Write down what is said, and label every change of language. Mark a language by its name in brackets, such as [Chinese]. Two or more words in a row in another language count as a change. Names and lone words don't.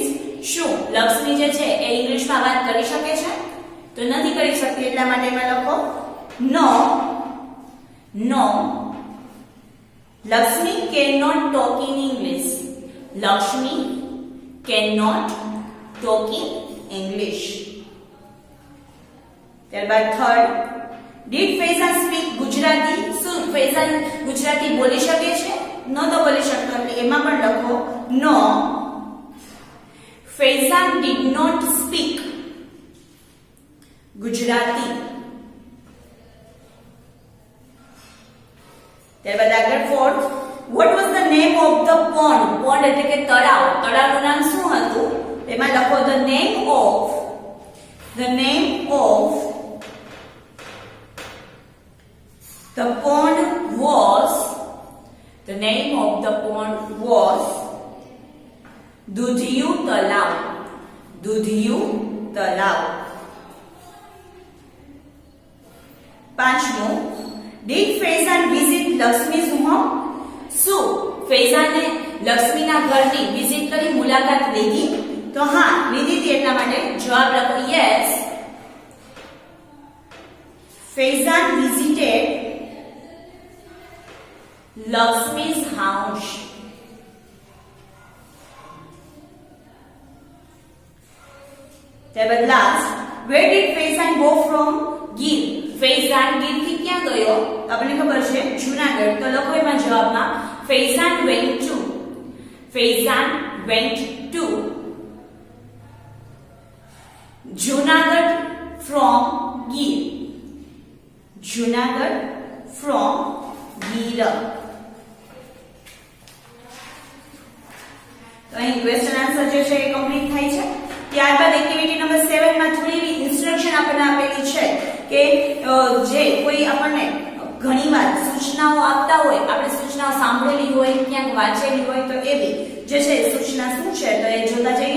[Gujarati] શું લક્ષ્મી જે છે એ ઇંગ્લિશમાં વાત કરી શકે છે? તો નથી કરી શકતી. એટલા માટે એમાં લખો [English] no Lakshmi cannot talk in English. Lakshmi cannot talk in English. [Gujarati] ત્યારબાદ થર્ડ, [English] did ફૈઝાન speak ગુજરાતી? [Gujarati] શું ફૈઝાન ગુજરાતી બોલી શકે છે? ન તો બોલી શકતો. એટલે એમાં પણ લખો [English] no ફૈઝાન did not speak ગુજરાતી. [Gujarati] ત્યારબાદ આગળ ફોર્થ, [English] what was the name of the pond? [Gujarati] pond એટલે કે તળાવ. તળાવનું નામ શું હતું? એમાં લખો [English] the name of the pond was [Gujarati] દૂધિયું તળાવ. [English] પાંચમું, did ફૈઝાન visit લક્ષ્મી's home? [Gujarati] શું ફૈઝાને લક્ષ્મીના ઘરની વિઝિટ કરી, મુલાકાત લીધી? તો હા, લીધી હતી. એટલા માટે જવાબ લખો યસ, ફૈઝાન [English] visited Lakshmi's house. [Gujarati] ત્યારબાદ લાસ્ટ, [English] where did ફૈઝાન go from? [Gujarati] ગીર. ફૈઝાન ગીર થી ક્યાં ગયો? આપણને ખબર છે જૂનાગઢ. તો લખો એમાં જવાબમાં ફૈઝાન [English] went to Junagadh from Gir. Junagadh from Gir. [Gujarati] તો અહીં ક્વેશ્ચન આન્સર જે છે એ કમ્પ્લીટ થાય છે. ત્યારબાદ એક્ટિવિટી નંબર 7 માં થોડી એવી ઇન્સ્ટ્રક્શન આપણને આપેલી છે કે જે કોઈ આપણને ઘણીવાર સૂચનાઓ આપતા હોય, આપણે સૂચનાઓ સાંભળેલી હોય, ક્યાંક વાંચેલી હોય, તો એવી જે છે સૂચના શું છે તો એ જોતા જઈએ.